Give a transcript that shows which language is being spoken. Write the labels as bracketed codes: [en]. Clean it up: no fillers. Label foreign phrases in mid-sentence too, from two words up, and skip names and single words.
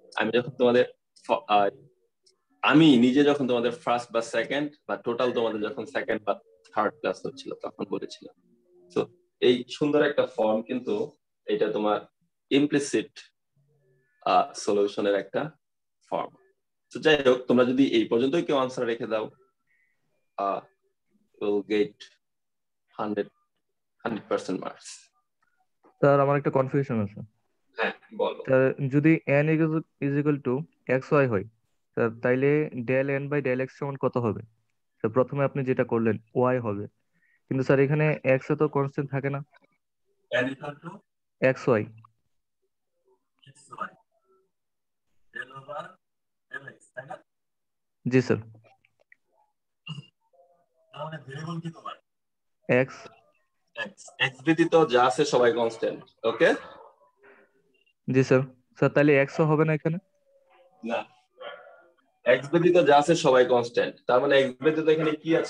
[bn] আমি নিজে যখন তোমাদের ফার্স্ট বা সেকেন্ড বা টোটাল তোমাদের যখন সেকেন্ড বা [en] third class [bn] হচ্ছিল তখন বলেছিলাম। তো এই সুন্দর একটা ফর্ম, কিন্তু এটা তোমার [en] implicit solution's [bn] একটা ফর্ম। তো যাই হোক, তোমরা যদি এই পর্যন্তই কেউ আনসার রেখে দাও, [en] will get 100 100% মার্কস। [bn] স্যার আমার একটা কনফিউশন আছে। হ্যাঁ বলো। স্যার যদি n [en] is equal to [bn] xy হয় স্যার, তাইলে [en] del n by del x [bn] সমান কত হবে? স্যার প্রথমে আপনি যেটা করলেন y হবে, কিন্তু স্যার এখানে x এ তো কনস্ট্যান্ট থাকে না। [en] n equal to xy। xy del over lx, [bn] তাই না? জি স্যার। তাহলে ভেরিয়েবল কি তোমার? x। x ব্যতীত যা আছে সবাই কনস্ট্যান্ট। ওকে? জি স্যার। স্যার তাহলে x ও হবে না এখানে? না, x ব্যতীত যা আছে সবাই কনস্ট্যান্ট, তার মানে x ব্যতীত এখানে কি আছে?